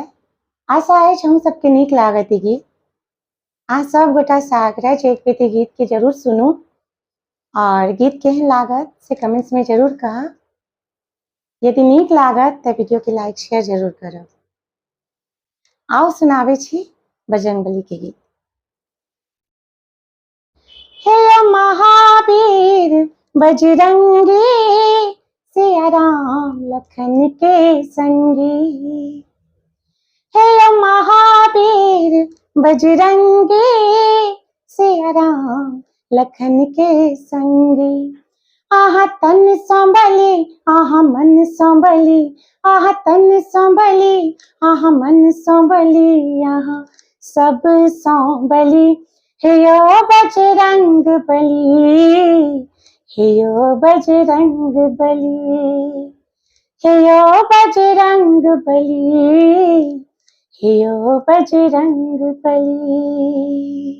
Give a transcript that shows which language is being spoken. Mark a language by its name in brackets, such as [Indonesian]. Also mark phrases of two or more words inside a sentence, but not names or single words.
[Maithili] आशा अछि हम सबके नीक लागत ई गीत। अहाँ सब गोटा से आग्रह छै एक बेर गीत के जरूर सुनू और गीत केहन लागत से कमेंट्स में जरूर कहब। यदि नीक लागत तऽ वीडियो के [English] like share [Maithili] जरूर करब। आओ सुनावे छी बजरंगबली के गीत। हे महावीर बजरंगी, सिया राम लखन के संगी। हे महावीर बजरंगी, सिया राम लखन के संगी। आहा तन संभली, आहा मन संभली, आहा तन संभली, आहा मन संभली, आहा सब संभली। हे यो बजरंग बली, हे यो बजरंग बली, हे यो बजरंग बली, हे यो बजरंग बली।